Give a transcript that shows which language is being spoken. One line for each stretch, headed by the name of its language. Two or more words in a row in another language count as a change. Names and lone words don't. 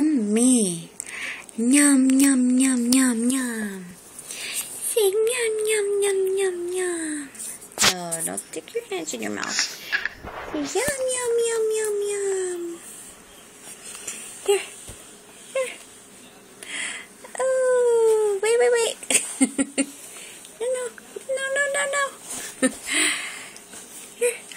English: yummy. Yum, yum, yum, yum, yum. Say yum, yum, yum, yum, yum. No, don't stick your hands in your mouth. Say yum, yum, yum, yum, yum. Here. Here. Oh, wait. No. Here.